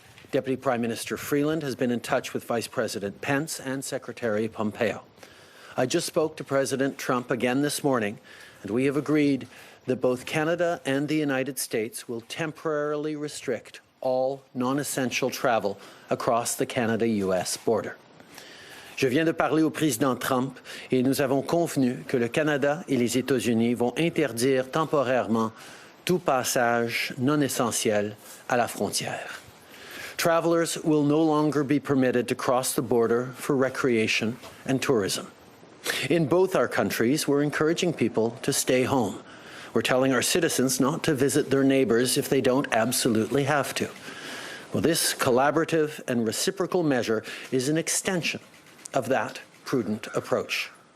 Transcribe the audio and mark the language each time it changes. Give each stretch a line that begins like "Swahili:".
English: Deputy Prime Minister Freeland has been in touch with Vice President Pence and Secretary Pompeo. I just spoke to President Trump again this morning, and we have agreed that both Canada and the United States will temporarily restrict all non-essential travel across the Canada-US border.
French: Je viens de parler au président Trump et nous avons convenu que le Canada et les États-Unis vont interdire temporairement tout passage non essentiel à la frontière.
English: Travelers will no longer be permitted to cross the border for recreation and tourism. In both our countries, we're encouraging people to stay home. We're telling our citizens not to visit their neighbors if they don't absolutely have to. Well, this collaborative and reciprocal measure is an extension of that prudent approach.